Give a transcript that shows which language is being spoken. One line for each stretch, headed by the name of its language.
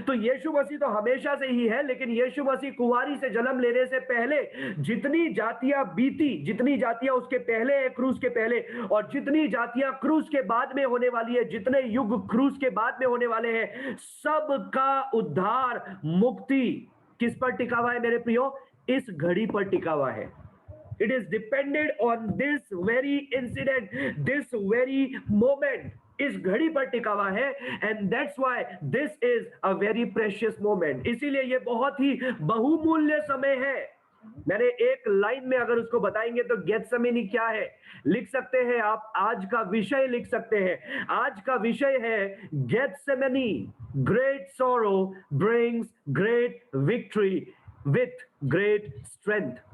Hindi: तो यीशु मसीह तो हमेशा से ही है, लेकिन यीशु मसीह कुंवारी से जन्म लेने से पहले जितनी जातियां बीती, जितनी जातियां उसके पहले है क्रूस के पहले, और जितनी जातियां क्रूस के बाद में होने वाली है, जितने युग क्रूस के बाद में होने वाले हैं, सबका उद्धार, मुक्ति किस पर टिका हुआ है मेरे प्रियो? इस घड़ी पर टिका हुआ है।
English: It is depended on this very incident, this very moment.
Hindi: इस घड़ी पर टिका हुआ है,
English: and that's why this is a very precious moment.
Hindi: इसीलिए ये बहुत ही बहुमूल्य समय है। मैंने एक लाइन में अगर उसको बताएंगे तो गेत्सेमनी क्या है लिख सकते हैं आप, आज का विषय लिख सकते हैं। आज का विषय है
English: Gethsemane, great sorrow brings great victory with great strength.